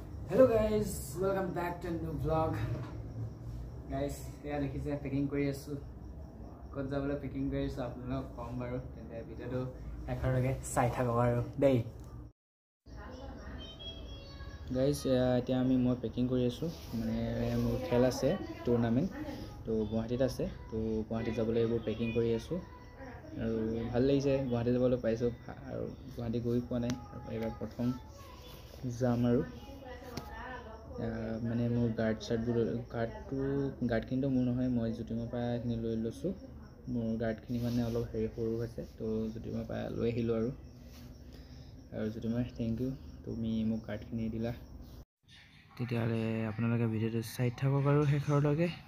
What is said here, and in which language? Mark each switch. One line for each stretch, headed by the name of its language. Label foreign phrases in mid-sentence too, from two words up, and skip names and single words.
English: Hello guys, welcome back to a new vlog.
Assamese: Guys, here dekhise packing kori asu. ক'ত যাবলৈ packing কৰি আছোঁ আপোনালোক ক'ম বাৰু তেন্তে video টো একেৰাহে চাই থাকক আৰু দেই. Guys, এতিয়া আমি মই packing কৰি আছোঁ মানে মোৰ খেল আছে tournament টো Guwahati আছে তো Guwahati যাবলৈ এইবাৰ packing কৰি আছোঁ আৰু ভাল লাগিছে Guwahati যাবলৈ পাইছোঁ আৰু Guwahati গৈ পোৱা নাই এবাৰ প্ৰথম যাম আৰু মানে মোৰ গাৰ্ড কিন্তু মোৰ নহয় মই জুটিমৰ পৰা খিনি লৈ লৈছো মোৰ গাৰ্ডখিনি মানে অলপ হেৰি সৰু হৈছে তো জুটিমৰ পৰা লৈ আহিলো আৰু জুটিমৰ
English: thank you
Assamese: তুমি মোক গাৰ্ডখিনি দিলা তেতিয়ালে আপোনালোকে ভিডিওটো চাই থাকক আৰু শেষৰলৈকে